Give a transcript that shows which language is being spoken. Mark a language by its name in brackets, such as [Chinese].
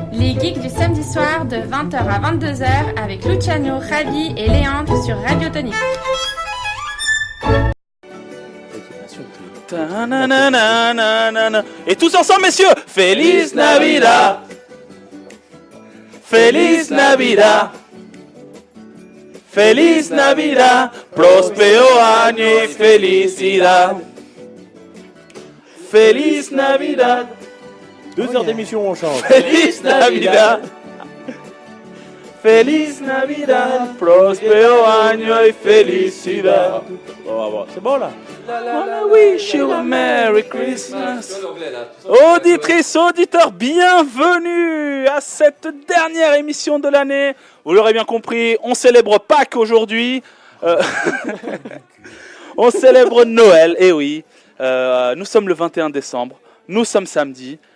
[French] Les geeks du samedi soir de 20h à 22h avec Luciano, Ravi et Léandre sur Radio Tonique. Et tous ensemble, messieurs, [Spanish] Feliz Navidad, Feliz Navidad, Feliz Navidad, prospero año y felicidad, Feliz Navidad. [French] 2 heures d'émission, on change. [Spanish] Feliz Navidad, Feliz Navidad, prospero año y felicidad. [French] C'est bon là. [English] I wish you a Merry Christmas. [French] Auditrices, auditeurs, bienvenue à cette dernière émission de l'année. Vous l'aurez bien compris, on célèbre Pâques aujourd'hui. On célèbre Noël, et oui. Nous sommes le 21 décembre, nous sommes samedi.